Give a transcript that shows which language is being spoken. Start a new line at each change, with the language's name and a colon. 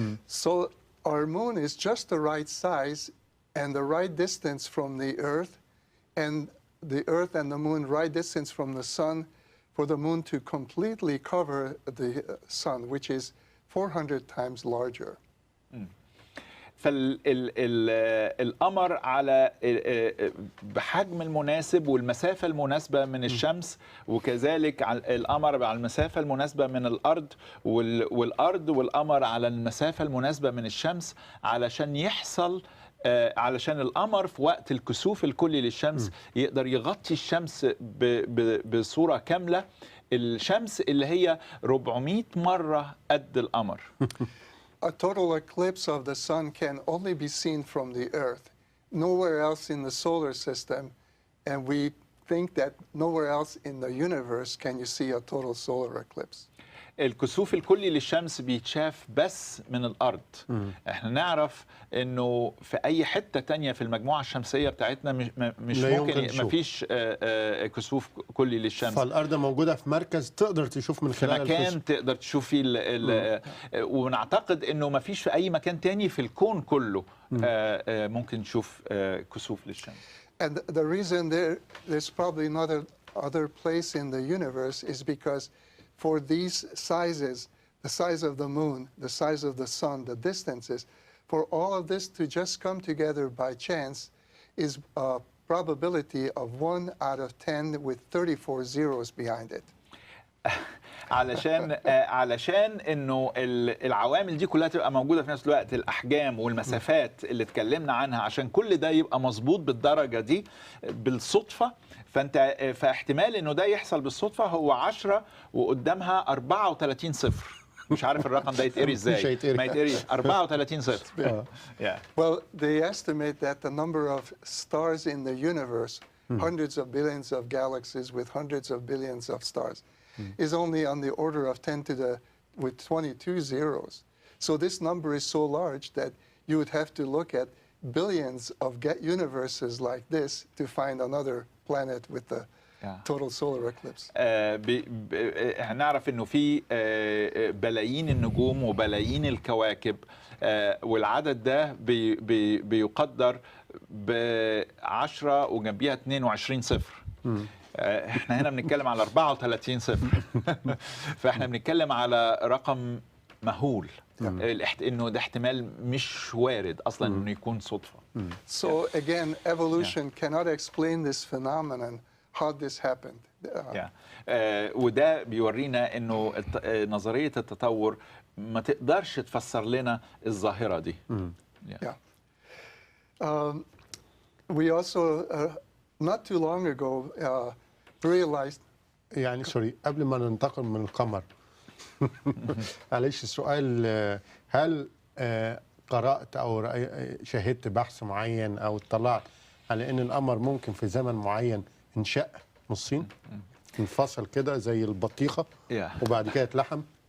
English: So our moon is just the right size and the right distance from the Earth, and the Earth and the moon right distance from the sun for the moon to completely cover the sun, which is 400 times larger.
Arabic: فالقمر على بحجم المناسب والمسافة المناسبة من الشمس، وكذلك القمر على المسافة المناسبة من الأرض، والأرض والقمر على المسافة المناسبة من الشمس، علشان يحصل علشان القمر في وقت الكسوف الكلي للشمس يقدر يغطي الشمس بصورة كاملة، الشمس اللي هي 400 مرة قد القمر.
English: A total eclipse of the sun can only be seen from the Earth, nowhere else in the solar system, and we think that nowhere else in the universe can you see a total solar eclipse.
Arabic: الكسوف الكلي للشمس بيتشاف بس من الأرض. احنا نعرف انه في اي حتة تانية في المجموعة الشمسية بتاعتنا مش ممكن مفيش كسوف كلي للشمس. فالأرض موجودة في مركز تقدر تشوف من خلال مكان تقدر تشوف فيه ونعتقد انه مفيش في اي مكان تاني في الكون كله ممكن نشوف كسوف للشمس.
English: And the reason there's probably not other place in the universe is because for these sizes, the size of the moon, the size of the sun, the distances, for all of this to just come together by chance is a probability of 1 out of 10 with 34 zeros behind it.
Arabic: علشان انه العوامل دي كلها تبقى موجوده في نفس الوقت، الاحجام والمسافات اللي اتكلمنا عنها، عشان كل ده يبقى مظبوط بالدرجه دي بالصدفه، فاحتمال انه ده يحصل بالصدفه هو 10 وقدامها 34 صفر. مش عارف الرقم ده يتقري ازاي، ما يتقري 34 صفر.
English: Well, they estimate that the number of stars in the universe, hundreds of billions of galaxies with hundreds of billions of stars, is only on the order of 10 to the with 22 zeros. So this number is so large that you would have to look at billions of universes like this to find another planet with the total solar eclipse.
Arabic: هنعرف انه في بلايين النجوم وبلايين الكواكب، والعدد ده بيقدر ب10 وجنبيها 22 صفر. احنا هنا بنتكلم على 34 صفر. فاحنا بنتكلم على رقم مهول، انه ده احتمال مش وارد اصلا انه يكون صدفه.
English: So again, evolution cannot explain this phenomenon, how this happened.
Arabic: وده بيورينا انه نظريه التطور ما تقدرش تفسر لنا الظاهره دي.
English: We also not too long ago realized.
Arabic: يعني سوري، قبل ما ننتقل من القمر معلش السؤال، هل قرأت أو شاهدت بحث معين أو اطلعت على أن القمر ممكن في زمن معين انشق نصين، انفصل كده زي البطيخة وبعد كده اتلحم؟